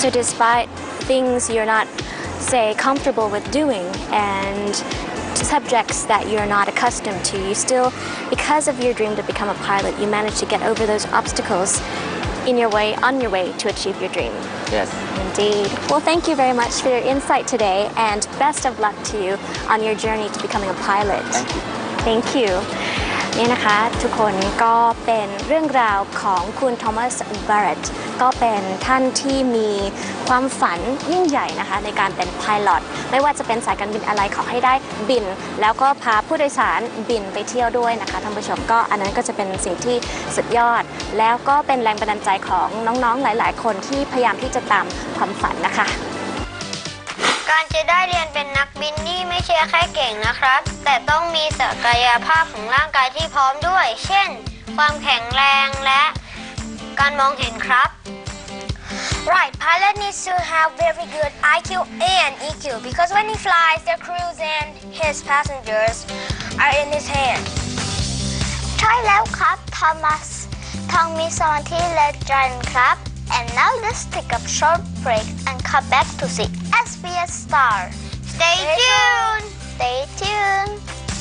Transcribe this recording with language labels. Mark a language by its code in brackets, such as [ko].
[en] So despite things you're not, say, comfortable with doing and subjects that you're not accustomed to, you still, because of your dream to become a pilot, you managed to get over those obstacles on your way to achieve your dream. Yes. Indeed. Well, thank you very much for your insight today, and best of luck to you on your journey to becoming a pilot. Thank you. Thank you. [th] นี่นะคะทุกคนก็เป็นเรื่องราวของคุณโทมัส บาร์เรตต์ก็เป็นท่านที่มีความฝันยิ่งใหญ่นะคะในการเป็นไพลอตไม่ว่าจะเป็นสายการบินอะไรขอให้ได้บินแล้วก็พาผู้โดยสารบินไปเที่ยวด้วยนะคะท่านผู้ชมก็อันนั้นก็จะเป็นสิ่งที่สุดยอดแล้วก็เป็นแรงบันดาลใจของน้องๆหลายๆคนที่พยายามที่จะตามความฝันนะคะ การจะได้เรียนเป็นนักบินนี่ไม่ใช่แค่เก่งนะครับแต่ต้องมีศักยภาพของร่างกายที่พร้อมด้วยเช่นความแข็งแรงและการมองเห็นครับ [en] Right, pilot needs to have very good IQ and EQ because when he flies, the crews and his passengers are in his hand. [th] ใช่แล้วครับทอมัสต้องมีสมาธิและใจครับ [en] And now let's take a short break and come back to see SBS Star. Stay tuned. Stay tuned.